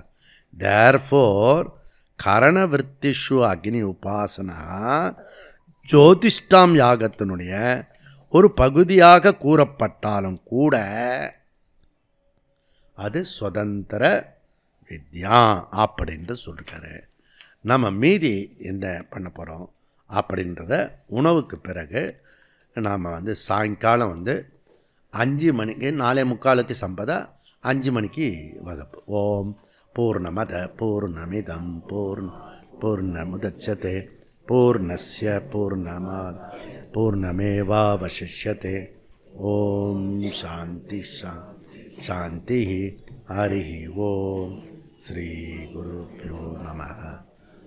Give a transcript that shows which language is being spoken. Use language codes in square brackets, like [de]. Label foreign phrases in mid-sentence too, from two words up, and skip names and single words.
[ta] தேர்ஃபோர் கரணவிருத்திஷு அக்னி உபாசனா ஜோதிஷ்டாம் யாகத்தினுடைய ஒரு பகுதியாக கூறப்பட்டாலும் கூட அது சுதந்திர வித்யா அப்படின்ட்டு சொல்லிருக்காரு. நம்ம மீதி என்ன பண்ண போகிறோம் அப்படின்றத உணவுக்கு பிறகு நாம் சாயங்காலம் 5 மணிக்கு 4:45 சம்பதா 5 மணிக்கு வகுப்பு. [sa] ॐ पूर्णमदः पूर्णमिदं पूर्णमुदच्यते पूर्णस्य पूर्णमात् पूर्णमेवावशिष्यते. ॐ शान्तिः शान्तिः. हरि ॐ। श्री गुरुभ्यो नमः.